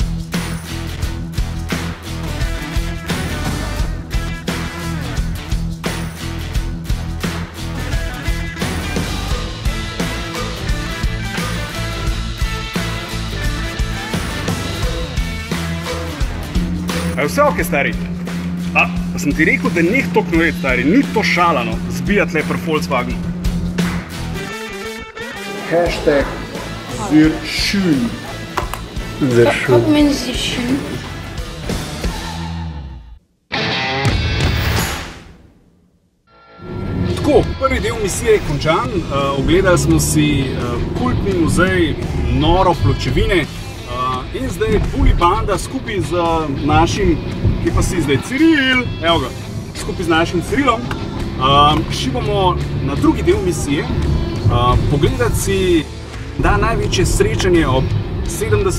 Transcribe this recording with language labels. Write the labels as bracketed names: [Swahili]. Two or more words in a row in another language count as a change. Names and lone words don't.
[Slovenian] A je vse okej, stari? Pa sem ti rekel, da neh to knojet, stari, ni to šalano, zbijat le pri Volkswagenu. [German] Hashtag sehr schön. Was meni sehr schön? [Slovenian] Tako, prvi del misije je končan, ogledali smo si kultni muzej Noro pločevine in zdaj Bully banda skupaj z našim, ki pa si zdaj Ciril, evo ga, skupaj z našim Cirilom, šivamo na drugi del misije, pogledati si, da največje srečanje ob 70.